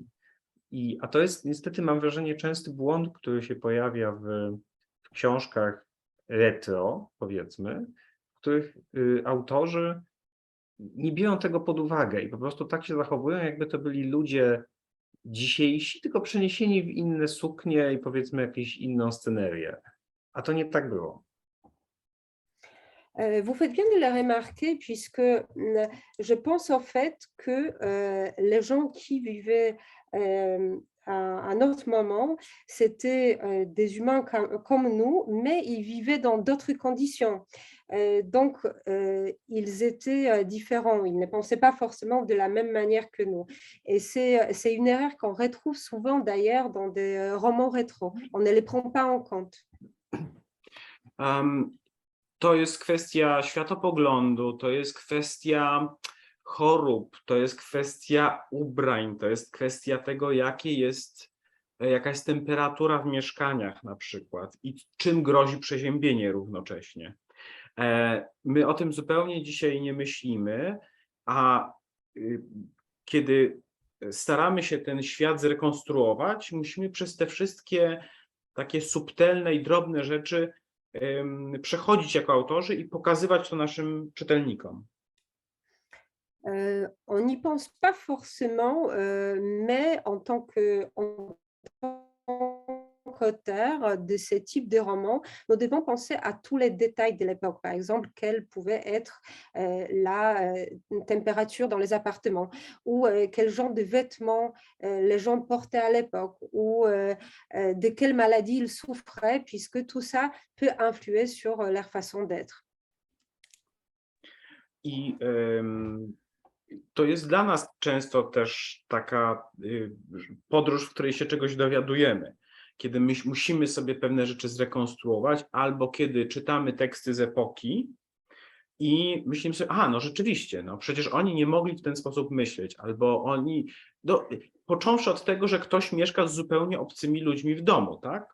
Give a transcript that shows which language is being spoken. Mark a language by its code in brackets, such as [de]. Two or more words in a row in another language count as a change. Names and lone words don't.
[pl] A to jest niestety, mam wrażenie, częsty błąd, który się pojawia w książkach retro, powiedzmy, w których autorzy nie biorą tego pod uwagę i po prostu tak się zachowują, jakby to byli ludzie dzisiejsi, tylko przeniesieni w inne suknie i powiedzmy jakąś inną scenerię. A to nie tak było. [fr] Vous faites bien de le remarquer puisque je pense en fait que les gens qui vivaient à notre moment, c'était des humains comme nous, mais ils vivaient dans d'autres conditions. Donc, ils étaient différents, ils ne pensaient pas forcément de la même manière que nous. Et c'est une erreur qu'on retrouve souvent d'ailleurs dans des romans rétro. On ne les prend pas en compte. [pl] To jest kwestia światopoglądu, to jest kwestia chorób, to jest kwestia ubrań, to jest kwestia tego, jaka jest temperatura w mieszkaniach na przykład i czym grozi przeziębienie równocześnie. My o tym zupełnie dzisiaj nie myślimy, a kiedy staramy się ten świat zrekonstruować, musimy przez te wszystkie takie subtelne i drobne rzeczy przechodzić jako autorzy i pokazywać to naszym czytelnikom. [fr] On n'y pense pas forcément, mais en tant qu'auteur de ce type de roman, nous devons penser à tous les détails de l'époque. Par exemple, quelle pouvait être la température dans les appartements, ou quel genre de vêtements les gens portaient à l'époque, ou de quelle maladie ils souffraient, puisque tout ça peut influer sur leur façon d'être. [pl] To jest dla nas często też taka podróż, w której się czegoś dowiadujemy, kiedy my musimy sobie pewne rzeczy zrekonstruować, albo kiedy czytamy teksty z epoki i myślimy sobie, no rzeczywiście, no przecież oni nie mogli w ten sposób myśleć, albo oni, począwszy od tego, że ktoś mieszka z zupełnie obcymi ludźmi w domu, tak?